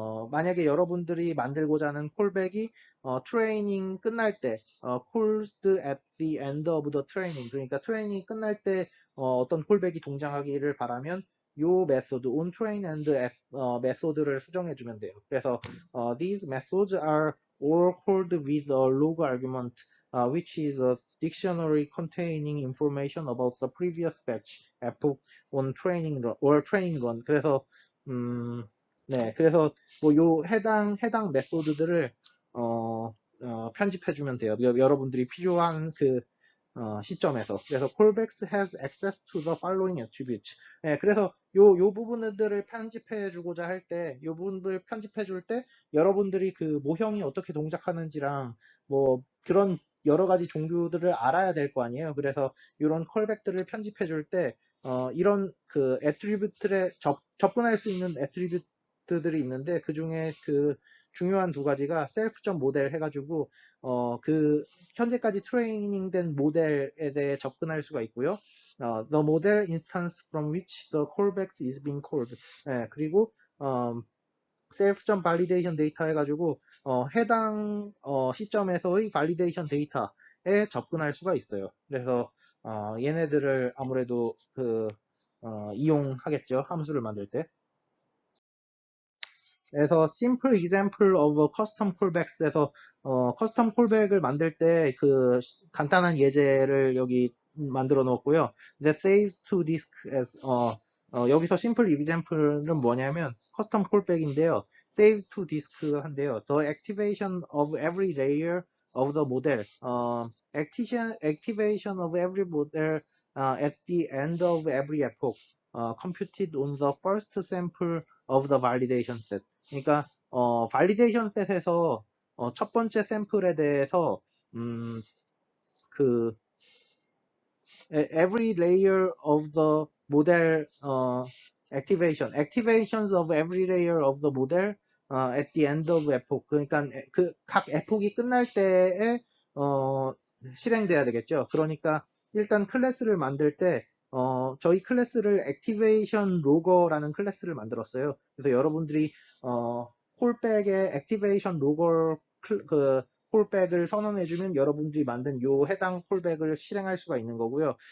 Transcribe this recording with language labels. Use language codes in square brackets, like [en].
[ko] 만약에 여러분들이 만들고자 하는 콜백이 트레이닝 끝날 때, [en] called at the end of the training, [ko] 그러니까 트레이닝 끝날 때 어떤 콜백이 동작하기를 바라면 요 메소드 on train and 메소드를 수정해주면 돼요. 그래서 [en] these methods are all called with a log argument, which is a dictionary containing information about the previous batch, epoch, on training run, or training run. [ko] 그래서 네, 그래서 뭐 요 해당 메소드들을 편집해주면 돼요. 여러분들이 필요한 그 시점에서. 그래서 [en] callbacks has access to the following attributes. [ko] 네, 그래서 요 부분들을 편집해주고자 할 때, 요 부분들 편집해줄 때, 여러분들이 그 모형이 어떻게 동작하는지랑 뭐 그런 여러 가지 종류들을 알아야 될 거 아니에요. 그래서 이런 콜백들을 편집해줄 때, 이런 그 애트리뷰트에 접근할 수 있는 애트리뷰트들이 있는데 그 중에 그 중요한 두 가지가 셀프.모델 해가지고 그 현재까지 트레이닝된 모델에 대해 접근할 수가 있고요. [en] The model instance from which the callbacks is being called. [ko] 네, 그리고 self.validation data 해가지고 해당 시점에서의 validation 데이터에 접근할 수가 있어요. 그래서 얘네들을 아무래도 이용하겠죠. 함수를 만들 때. 그래서 simple example of custom callbacks에서 custom callback을 만들 때 그 간단한 예제를 여기 만들어 놓았고요. [en] that saves to disk as [ko] 여기서 simple example는 뭐냐면 custom callback인데요. [en] save to disk [ko] 한데요. [en] the activation of every layer of the model. activation of every model at the end of every epoch. computed on the first sample of the validation set. [ko] 그러니까 validation set에서 첫 번째 샘플에 대해서 그 [en] every layer of the model activations of every layer of the model at the end of epoch. [ko] 그러니까 그 각 에폭이 끝날 때에 실행돼야 되겠죠. 그러니까 일단 클래스를 만들 때 저희 클래스를 activation logger라는 클래스를 만들었어요. 그래서 여러분들이 콜백의 activation logger 그 콜백을 선언해주면 여러분들이 만든 요 해당 콜백을 실행할 수가 있는 거고요.